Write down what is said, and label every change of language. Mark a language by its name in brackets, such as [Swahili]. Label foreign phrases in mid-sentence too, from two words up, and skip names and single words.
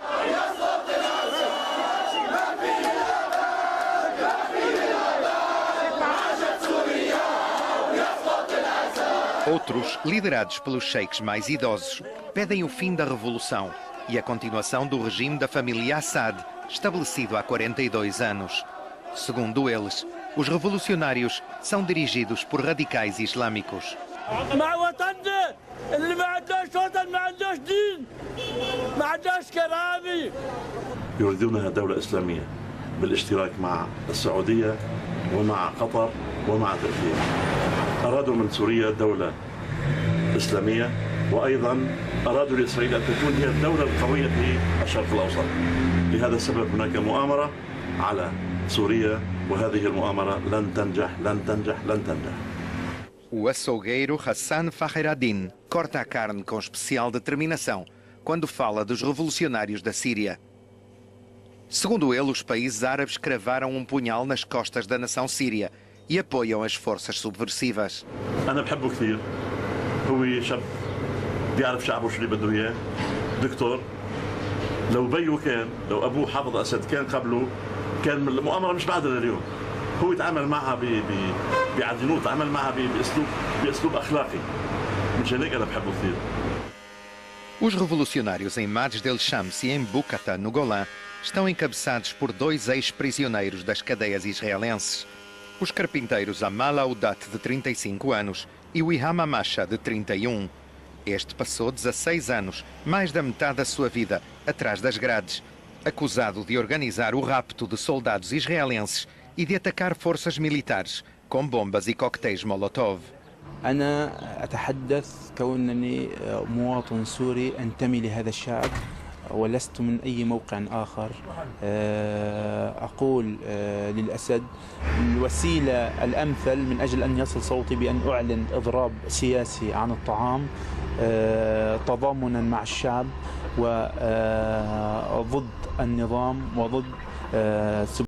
[Portuguese] Outros, liderados pelos sheiks mais idosos, pedem o fim da revolução e a continuação do regime da família Assad, estabelecido há 42 anos. Segundo eles, os revolucionários são dirigidos por radicais islâmicos. [Arabic] يريدون دولة إسلامية بالاشتراك مع السعودية ومع قطر ومع تركيا. أرادوا من سوريا دولة إسلامية وأيضا أرادوا لإسرائيل أن تكون هي الدولة القوية في الشرق الأوسط. لهذا السبب هناك مؤامرة على سوريا وهذه المؤامرة لن تنجح لن تنجح لن تنجح. [Portuguese] O açougueiro Hassan Fakhreddin corta a carne com especial determinação quando fala dos revolucionários da Síria. Segundo ele, os países árabes cravaram um punhal nas costas da nação síria e apoiam as forças subversivas. [Arabic] أنا بحبه كثير. هو شاب بيعرف شعبه شو اللي بده إياه. دكتور. لو بيو كان، لو أبوه حافظ أسد كان قبله، كان المؤامرة مش بعد اليوم. هو يتعامل معها بعدنوت، تعامل معها بأسلوب أخلاقي. مشان هيك أنا بحبه كثير. [Portuguese] Os revolucionários em Madj del-Shams e em Bukata, no Golã, estão encabeçados por dois ex-prisioneiros das cadeias israelenses. Os carpinteiros Amal Audat, de 35 anos, e o Iham Amasha, de 31. Este passou 16 anos, mais da metade da sua vida, atrás das grades, acusado de organizar o rapto de soldados israelenses e de atacar forças militares com bombas e coquetéis Molotov. [Arabic] أنا أتحدث كونني مواطن سوري أنتمي لهذا الشعب ولست من أي موقع آخر. أقول للأسد الوسيلة الأمثل من أجل أن يصل صوتي بأن أعلن إضراب سياسي عن الطعام تضامنا مع الشعب وضد النظام وضد